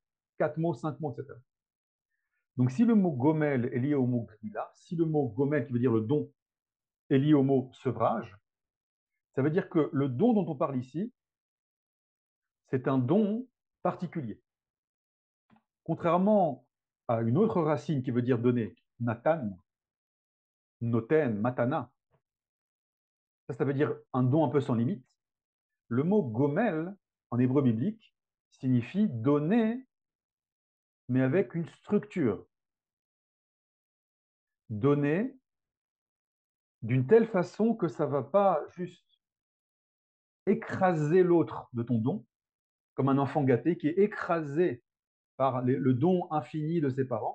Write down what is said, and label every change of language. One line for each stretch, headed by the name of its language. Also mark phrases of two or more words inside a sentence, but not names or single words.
French: Quatre mots, cinq mots, etc. Donc si le mot gomel est lié au mot gmila, si le mot gomel qui veut dire le don est lié au mot sevrage, ça veut dire que le don dont on parle ici, c'est un don particulier. Contrairement à une autre racine qui veut dire donner,
Hebrew: נתן, נותן, מתנה,
French: ça veut dire un don un peu sans limite. Le mot gomel, en hébreu biblique, signifie donner, mais avec une structure. Donner d'une telle façon que ça ne va pas juste écraser l'autre de ton don, comme un enfant gâté qui est écrasé par le don infini de ses parents.